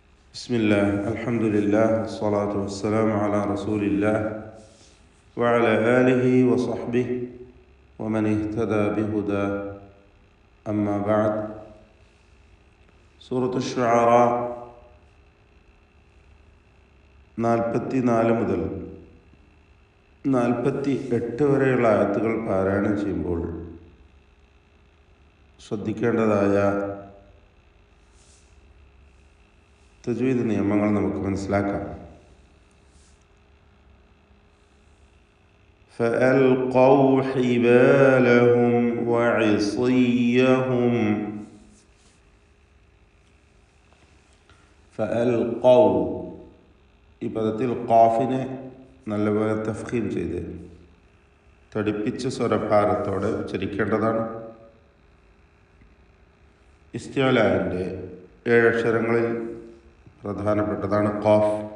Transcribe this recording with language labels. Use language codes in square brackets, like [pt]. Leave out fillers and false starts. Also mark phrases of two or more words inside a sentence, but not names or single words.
[ar] بسم الله الحمد لله والصلاة والسلام على رسول الله وعلى آله وصحبه ومن اهتدى بهدى أما بعد [ml] സൂറത്ത് അശ്ശുഅറ 44 മുതൽ 48 വരെയുള്ള ആയത്തുകൾ പാരായണം ചെയ്യുമ്പോൾ ശ്രദ്ധിക്കേണ്ടതായ തജ്വീദ് നിയമങ്ങൾ നമുക്ക് മനസ്സിലാക്കാം. [ar] فألقوا حبالهم وعصيهم فألقوا [ml] ഈ പദത്തിൽ ഖാഫിനെ നല്ലപോലെ തഫ്ഖീം ചെയ്ത് തടിപ്പിച്ച സ്വരഭാരത്തോടെ ഉച്ചരിക്കേണ്ടതാണ്. ഇസ്തിഅലാന്റെ 7 അക്ഷരങ്ങളിൽ പ്രധാനപ്പെട്ടതാണ് ഖാഫ്.